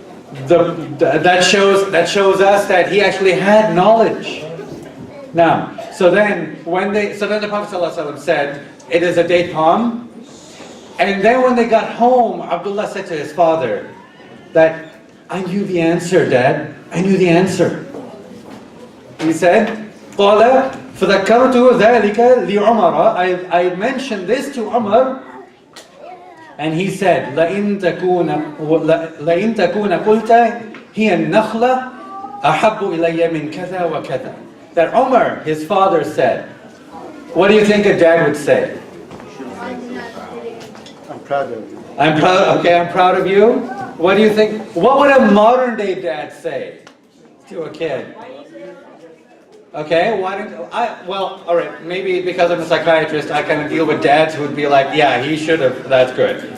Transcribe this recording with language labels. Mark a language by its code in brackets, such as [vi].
[en] that shows us that he actually had knowledge. Now, so then the Prophet ﷺ said, it is a date palm. And then when they got home, Abdullah said to his father that, I knew the answer, Dad. I knew the answer. He said, [ar] قال فذكرت ذلك لعمر. [en] I mentioned this to Umar. And he said, [ar] لئن تكون قلت هي النخلة أحب إلي من كذا وكذا. [en] That Umar, his father, said, what do you think a dad would say? I'm proud of you. I'm proud of you. What do you think? What would a modern day dad say to a kid? Okay, all right, maybe because I'm a psychiatrist, I kind of deal with dads who would be like, yeah, he should have, that's good.